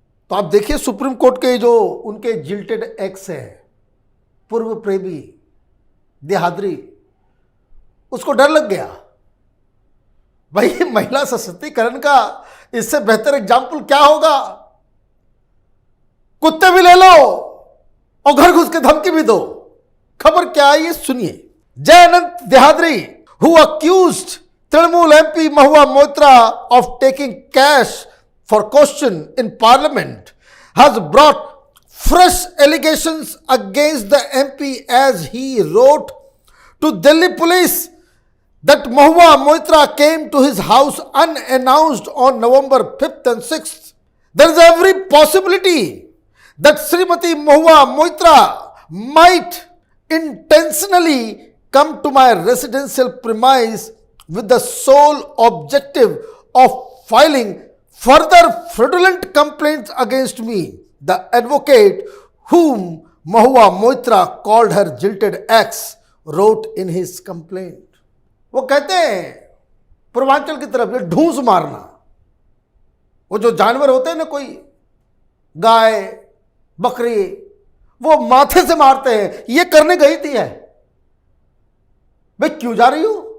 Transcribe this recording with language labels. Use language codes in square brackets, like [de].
[hi] तो आप देखिए सुप्रीम कोर्ट के जो उनके जिल्टेड एक्स है, पूर्व प्रेमी देहाद्री, उसको डर लग गया। भाई महिला सशक्तिकरण का इससे बेहतर एग्जाम्पल क्या होगा? कुत्ते भी ले लो और घर घुस के धमकी भी दो। खबर क्या है ये सुनिए। [en] जयअनंत Dehadrai, who accused Trinamool MP Mahua Moitra of taking cash for caution in Parliament, has brought fresh allegations against the MP as he wrote to Delhi police that Mahua Moitra came to his house unannounced on November 5th and 6th. There is every possibility that Srimati Mahua Moitra might intentionally come to my residential premise with the sole objective of filing further fraudulent complaints against me, the advocate whom Mahua Moitra called her jilted ex wrote in his complaint. [hi] वो कहते हैं पूर्वांचल की तरफ ये ढूंस मारना, वो जो जानवर होते हैं ना, कोई गाय बकरी, वो माथे से मारते हैं, ये करने गई थी है। भाई क्यों जा रही हो?